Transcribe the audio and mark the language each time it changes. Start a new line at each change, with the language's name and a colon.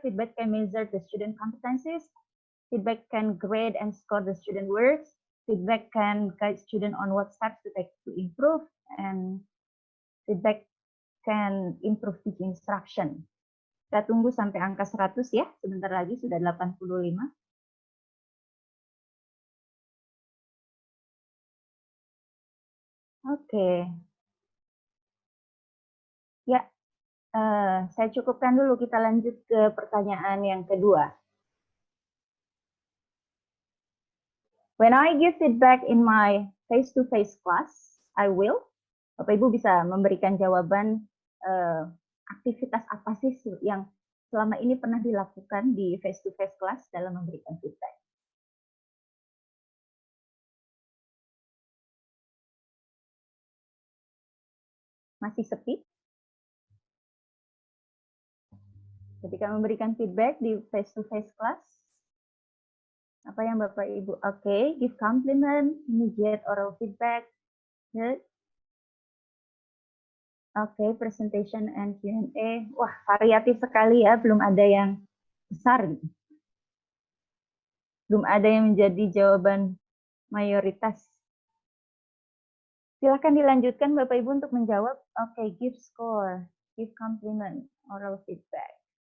English: Feedback can measure the student competencies. Feedback can grade and score the student works. Feedback can guide student on what steps to take to improve. And feedback can improve teaching instruction.
Indonesian: Kita tunggu sampai angka 100 ya. Sebentar lagi sudah 85. Oke. Ya, saya cukupkan dulu. Kita lanjut ke pertanyaan yang kedua.
English: When I give feedback in my face-to-face class, I will.
Indonesian: Bapak Ibu bisa memberikan jawaban aktivitas apa sih yang selama ini pernah dilakukan di face-to-face class dalam memberikan feedback. Masih sepi? Ketika memberikan feedback di face-to-face class, apa yang Bapak Ibu?
English: Oke, give compliment, immediate oral feedback. Good. Oke, presentation and Q&A.
Indonesian: Wah, variatif sekali ya, belum ada yang besar gitu. Belum ada yang menjadi jawaban mayoritas. Silakan dilanjutkan Bapak Ibu untuk menjawab.
English: Oke, give score, give compliment, oral feedback.